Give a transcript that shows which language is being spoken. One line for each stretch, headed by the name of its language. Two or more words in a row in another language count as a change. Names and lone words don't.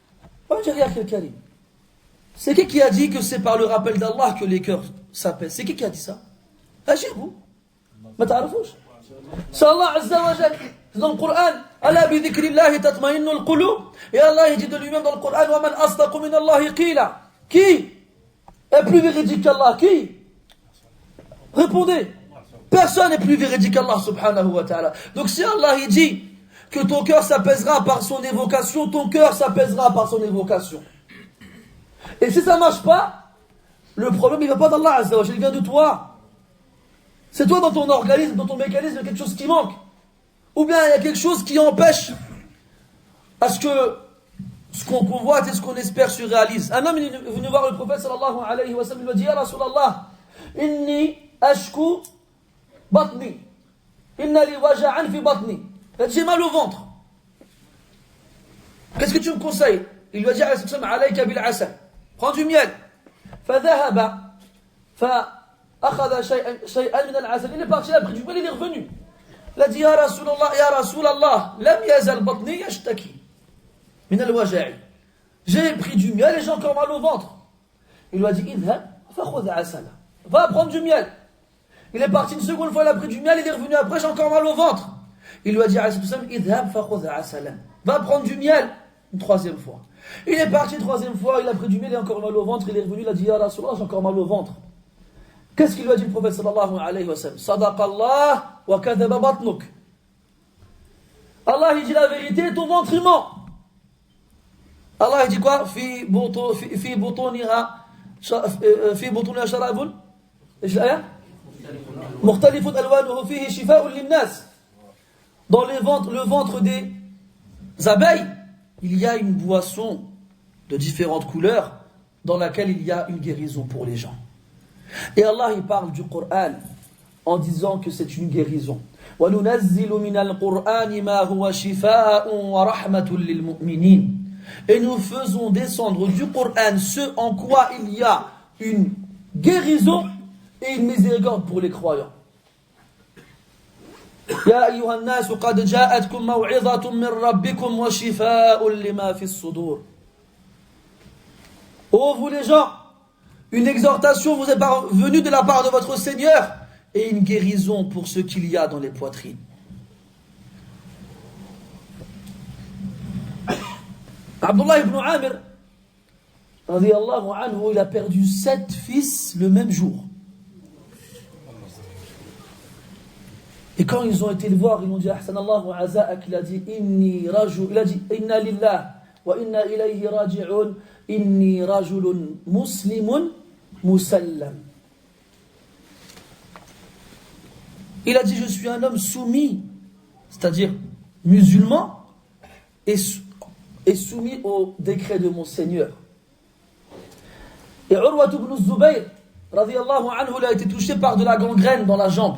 French: C'est qui a dit que c'est par le rappel d'Allah que les cœurs s'apaisent? C'est qui a dit ça?
Arabic: أجيبوا. ما تعرفوش.
French: C'est
Arabic: الله عز وجل.
French: Dans le Coran,
Arabic: ألا بذكر الله تطمئن القلوب.
French: Et Allah, il dit de lui-même dans le Coran,
Arabic: ومن أصدق من الله قيلا.
French: Qui est plus véridique qu'Allah? Qui? Répondez. Personne n'est plus véridique qu'Allah
Arabic: سبحانه وتعالى.
French: Donc si Allah il dit que ton cœur s'apaisera par son évocation, ton cœur s'apaisera par son évocation. Et si ça ne marche pas, le problème il ne vient pas d'Allah
Arabic: عز وجل,
French: il vient de toi. C'est toi dans ton organisme, dans ton mécanisme, il y a quelque chose qui manque. Ou bien il y a quelque chose qui empêche à ce que ce qu'on convoite et ce qu'on espère se réalise. Un homme est venu voir le prophète
Arabic: صلى الله عليه وسلم,
French: il lui a dit,
Arabic: يا رسول الله، إني أشكو بطني، إن لي وجعا في بطني.
French: Il a dit, j'ai mal au ventre. Qu'est-ce que tu me conseilles? Il lui a dit,
Arabic: عليك بالعسل.
French: Prends du miel.
Arabic: فذهب فأخذ شيئا من العسل.
French: Il est parti, il a pris du miel, il est revenu. Il a dit,
Arabic: يا رسول الله، لم يزل بطني يشتكي.
French: J'ai pris du miel et j'ai encore mal au ventre. Il lui a dit, va prendre du miel. Il est parti une seconde fois, il a pris du miel, il est revenu après, j'ai encore mal au ventre. Il lui a dit, va prendre du miel une troisième fois. Il est parti une troisième fois, il a pris du miel, il a encore mal au ventre, il est revenu, il a dit,
Arabic: يا رسول الله,
French: j'ai encore mal au ventre. Qu'est-ce qu'il lui a dit le prophète
Arabic: صلى الله عليه وسلم? صدق الله وكذب بطنك.
French: Allah il dit la vérité, ton ventre il ment. Allah dit quoi?
Arabic: في بطونها شراب ايش الايه؟ مختلف الوانه فيه شفاء للناس.
French: Dans le ventre des abeilles, il y a une boisson de différentes couleurs dans laquelle il y a une guérison pour les gens. Et Allah il parle du Coran en disant que c'est une guérison.
Arabic: وَنُنَزِّلُ مِنَ الْقُرْآنِ مَا هُوَ شِفَاءٌ وَرَحْمَةٌ لِلْمُؤْمِنِينَ.
French: Et nous faisons descendre du Coran ce en quoi il y a une guérison et une miséricorde pour les croyants.
Arabic: يا أيها الناس قد جاءتكم موعظة من ربكم وشفاء لما في الصدور.
French: Ô vous les gens, une exhortation vous est venue de la part de votre Seigneur et une guérison pour ce qu'il y a dans les poitrines. Abdullah ibn Amir,
Arabic: رضي الله عنه,
French: il a perdu 7 fils le même jour. Et quand ils ont été le voir, ils ont dit
Arabic: أحسن الله عزاءك,
French: il a dit
Arabic: إني رجل,
French: il a dit
Arabic: إنا لله وإنا إليه راجعون، إني رجل مسلم مسلم.
French: Il a dit je suis un homme soumis, c'est-à-dire musulman et soumis au décret de mon Seigneur. Et Urwa ibn Zubayr,
Arabic: رضي الله عنه,
French: il a été touché par de la gangrène dans la jambe.